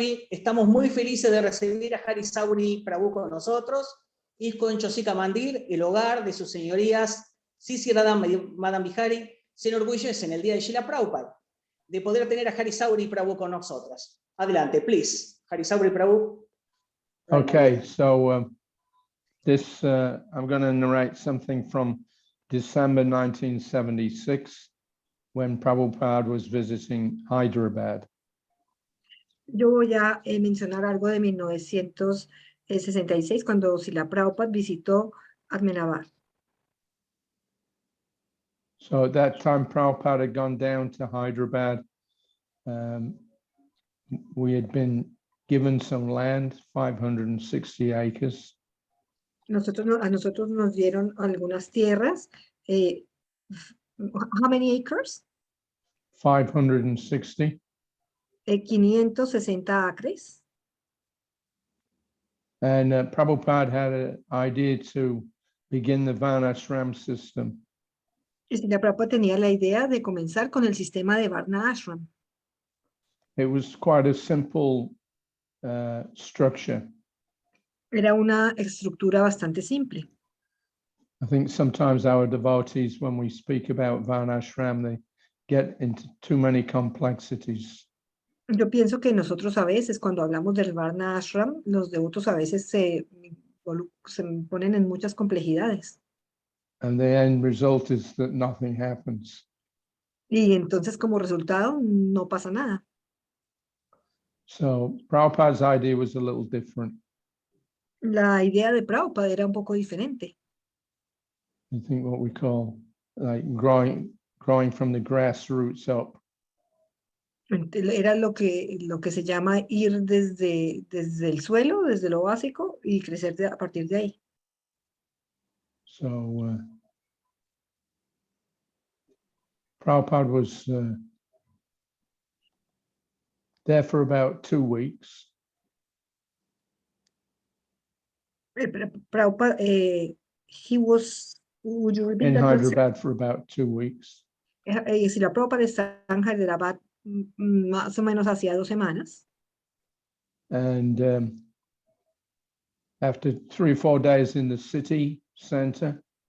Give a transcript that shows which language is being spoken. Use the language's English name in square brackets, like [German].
[Spanish] Estamos muy felices de recibir a Hari Sauri Prabhu con nosotros y con Chosika Mandir, el hogar de sus señorías Sisi Radha Madam Bihari. Se enorgullece en el día de Srila Prabhupada de poder tener a Hari Sauri Prabhu con nosotras. Adelante, please. Hari Sauri Prabhu. [English] Okay, so this I'm going to narrate something from December 1976 when Prabhupada was visiting Hyderabad. [Spanish] Yo voy a mencionar algo de 1966 cuando Srila Prabhupada visitó Ahmedabad. [English] So at that time, Prabhupada had gone down to Hyderabad. We had been given some land, 560 acres. [Spanish] A nosotros nos dieron algunas tierras. [English] How many acres? 560. 560 acres. And Prabhupada had an idea to begin the Varnashram system. [Spanish] Y Srila Prabhupada tenía la idea de comenzar con el sistema de Varna Ashram. [English] It was quite a simple structure. [Spanish] Era una estructura bastante simple. [English] I think sometimes our devotees, when we speak about Varnashram, they get into too many complexities. [Spanish] Yo pienso que nosotros a veces, cuando hablamos del Varna Ashram, los devotos a veces se ponen en muchas complejidades. [English] And the end result is that nothing happens. [Spanish] Y entonces, como resultado, no pasa nada. [English] So Prabhupada's idea was a little different. [Spanish] La idea de Prabhupada era un poco diferente. [English] I think what we call like growing from the grassroots up. [Spanish] Era lo que se llama ir desde el suelo, desde lo básico, y crecer a partir de ahí. [English] So Prabhupada was there for about 2 weeks. Prabhupada, he was, would you repeat In that? Hyderabad for about 2 weeks. [Spanish] Si la Prabhupada está en Hyderabad más o menos hacía 2 semanas. [English] And after 3 or 4 days in the city center,